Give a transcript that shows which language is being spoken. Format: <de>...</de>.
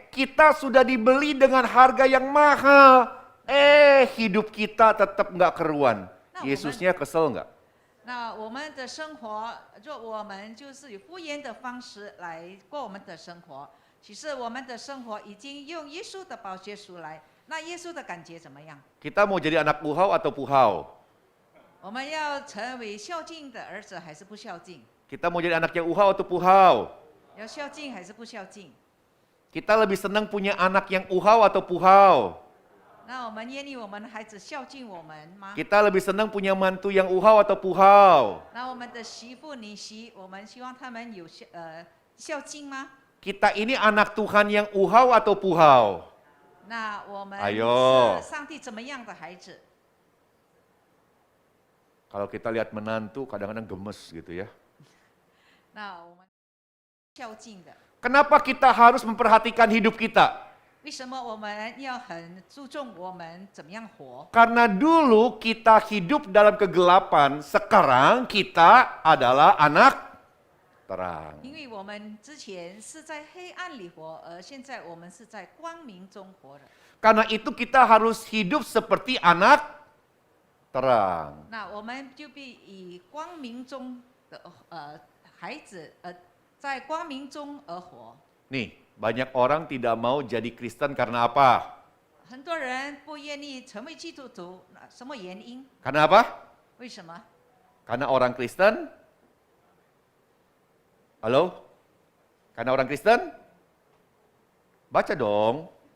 <id>Kita sudah dibeli dengan harga yang mahal. Hidup kita tetap nggak keruan.</id> <zh>那我们</zh> <id>Yesusnya kesel nggak?</id> <zh>那我们的生活，若我们就是以敷衍的方式来过我们的生活，其实我们的生活已经用耶稣的宝血赎来，那耶稣的感觉怎么样？</zh> <id>Kita mau jadi anak puhau atau puhau?</id> <zh>我们要成为孝敬的儿子还是不孝敬？</zh> <id>Kita mau jadi anak yang uhau atau puhau?</id> <zh>要孝敬还是不孝敬？</zh> <id>Kita lebih senang punya anak yang uhau atau puhau?</id> <zh>那我们愿意我们的孩子孝敬我们吗？</zh> <id>Kita lebih senang punya mantu yang uhau atau puhau?</id> <zh>那我们的媳妇女婿，我们希望他们有孝敬吗？</zh> <id>Kita ini anak Tuhan yang uhau atau puhau?</id> <zh>那我们</zh> <id>Ayo</id> <zh>是上帝怎么样的孩子？</zh> <id>Kalau kita lihat menantu kadang-kadang gemes gitu ya.</id> <zh>那我们孝敬的。</zh> <id>Kenapa kita harus memperhatikan hidup kita?</id> <zh>为什么我们要很注重我们怎么样活？</zh> <id>Karena dulu kita hidup dalam kegelapan, sekarang kita adalah anak terang.</id> <zh>因为我们之前是在黑暗里活，而现在我们是在光明中活的。</zh> <id>Karena itu kita harus hidup seperti anak terang.</id> <zh>那我们就必以光明中的孩子，在光明中而活。</zh> <id>Nih, banyak orang tidak mau jadi Kristen karena apa?</id> <zh>很多人不愿意成为基督徒，什么原因？</zh> <id>Karena apa?</id> <zh>为什么？</zh> <id>Karena orang Kristen? Halo? Karena orang Kristen? Baca dong.</id>